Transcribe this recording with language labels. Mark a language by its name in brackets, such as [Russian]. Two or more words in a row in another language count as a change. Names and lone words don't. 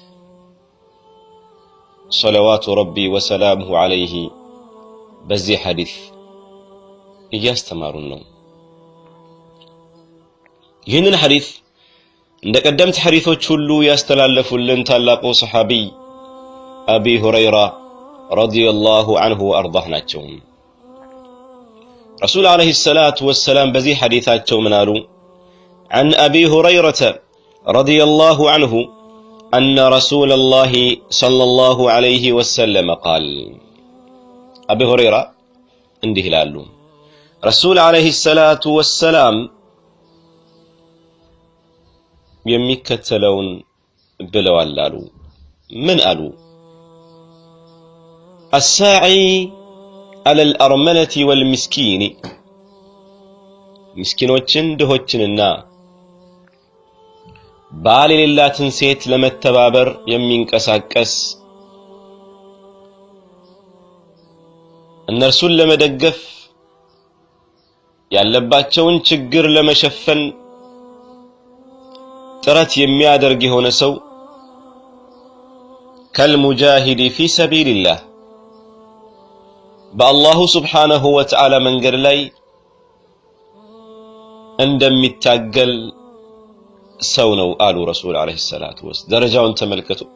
[Arabic] صلوات ربي وسلامه عليه [Amharic] በዚህ ሐዲስ እያስተማሩን ነው። ይህንን ሐዲስ እንደ ቀደምት ሐዲሶች ሁሉ ያስተላለፉልን ታላቁ ሰሐቢ አቢ ሁረይራ [Arabic] رضي الله عنه وأرضاه [Amharic] ናቸው። ረሱል [Arabic] عليه الصلاة والسلام [Amharic] በዚህ ሐዲሳቸው ምን አሉ? [Arabic] عن أبي هريرة رضي الله عنه أن رسول الله صلى الله عليه وسلم قال أبي هريرة [Amharic] እንዲህ ይላሉ፣ [Arabic] ረሱል عليه الصلاة والسلام [Amharic] የሚከተለውን ብለዋል አሉ። ምን አሉ? [Arabic] الساعي على الأرملة والمسكين [Amharic] ምስኪኖችን ድሆችንና ባል የሌላትን ሴት ለመተባበር የሚንቀሳቀስ እነርሱን ለመደገፍ ያለባቸውን ችግር ለመሸፈን ጥረት የሚያደርግ የሆነ ሰው [Arabic] كالمجاهد في سبيل الله [Amharic] በአላሁ [Arabic] سبحانه وتعالى [Amharic] መንገድ ላይ እንደሚታገል ሰው ነው አሉ ረሱል [Arabic] عليه الصلاة والسلام። [Amharic] ደረጃውን ተመልከቱ።